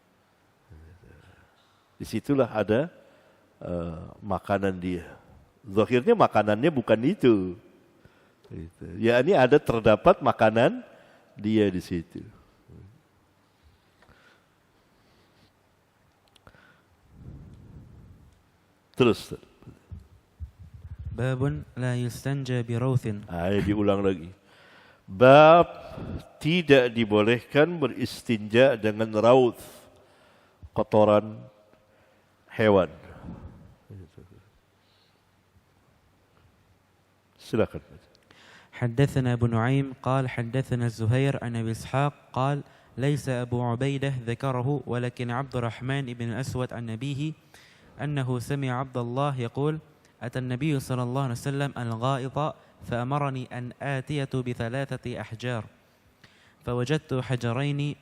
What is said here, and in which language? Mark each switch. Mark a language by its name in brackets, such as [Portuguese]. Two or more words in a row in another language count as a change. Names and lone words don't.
[Indonesian] Disitulah ada makanan dia. Zahirnya makanannya bukan itu. Ya, ini ada terdapat makanan dia di situ. Terus. [Arabic] باب لا يستنجى بروث. [Indonesian] Diulang lagi. Bab tidak dibolehkan beristinja dengan rawth, kotoran hewan. Silakan. [Arabic] حدثنا أبو نعيم قال حدثنا الزهير عن أبي إسحاق قال ليس أبو عبيدة ذكره ولكن عبد الرحمن بن الأسود عن أبيه أنه سمع عبد الله يقول أتى النبي صلى الله عليه وسلم الغائط فأمرني أن آتية بثلاثة أحجار فوجدت حجرين